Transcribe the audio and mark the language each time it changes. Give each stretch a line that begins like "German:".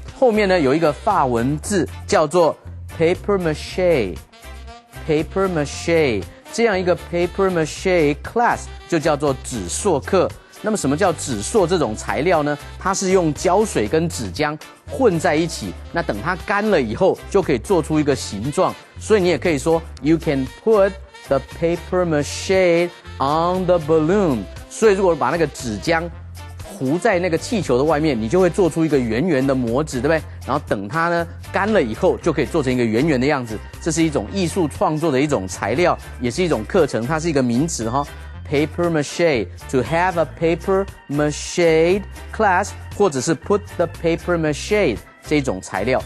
Chinese: 后面呢有一个法文字叫做 paper mache，paper mache， 这样一个 paper mache class 就叫做纸塑课。那么什么叫纸塑这种材料呢？它是用胶水跟纸浆混在一起，那等它干了以后，就可以做出一个形状。所以你也可以说
English: ，You can put the paper mache on the balloon。
Chinese: 所以如果把那个纸浆糊在那个气球的外面，你就会做出一个圆圆的模子，对不对？然后等它呢干了以后，就可以做成一个圆圆的样子。这是一种艺术创作的一种材料，也是一种课程，它是一个名词哈。
English: Paper mache, to have a paper mache class，
Chinese: 或者是
English: put the paper mache
Chinese: 这种材料。